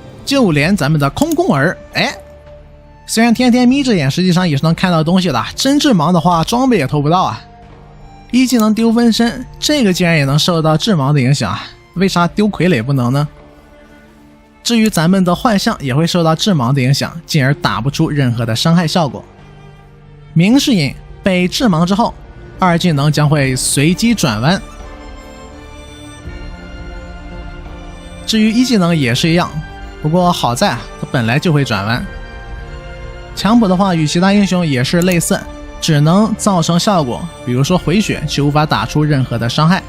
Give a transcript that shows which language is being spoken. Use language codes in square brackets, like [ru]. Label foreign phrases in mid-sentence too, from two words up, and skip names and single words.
[zh] 就連咱們的空空兒，雖然天天眯着眼，實際上也是能看到東西的，真致盲的話裝備也偷不到啊。一技能丟分身，這個竟然也能受到致盲的影響，為啥丟傀儡不能呢？至於咱們的幻象也會受到致盲的影響，进而打不出任何的傷害效果。明世隐被致盲之後，二技能將會隨機轉彎。至於一技能也是一樣，不過好在它本來就会轉彎。強补的話與其他英雄也是類似，只能造成效果，比如說回血，卻無法打出任何的傷害。